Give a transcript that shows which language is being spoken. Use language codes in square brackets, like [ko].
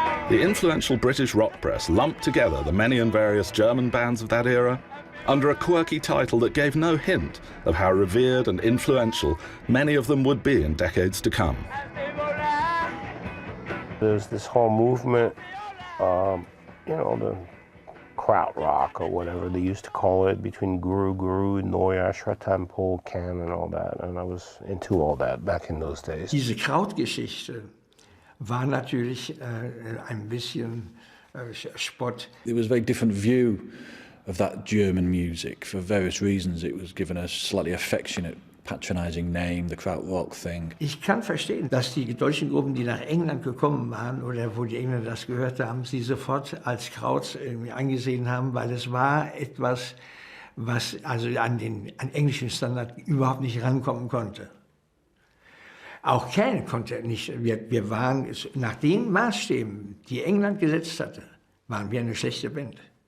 [en] The influential British rock press lumped together the many and various German bands of that era under a quirky title that gave no hint of how revered and influential many of them would be in decades to come. There's this whole movement, you know, the krautrock or whatever they used to call it, between Guru, Neue Tempo, Can and all that. And I was into all that back in those days. [de] Diese Krautgeschichte war natürlich ein bisschen Spott. [en] It was a very different view of that German music. For various reasons it was given a slightly affectionate, patronizing name, the Krautrock thing. [de] Ich kann verstehen, dass die deutschen Gruppen, die nach England gekommen waren oder wo die Engländer das gehört haben, sie sofort als Kraut angesehen haben, weil es war etwas, was also an englischen Standard überhaupt nicht rankommen konnte. Auch Can konnte nicht. Wir waren, nach den Maßstäben, die England gesetzt hatte, waren wir eine schlechte Band.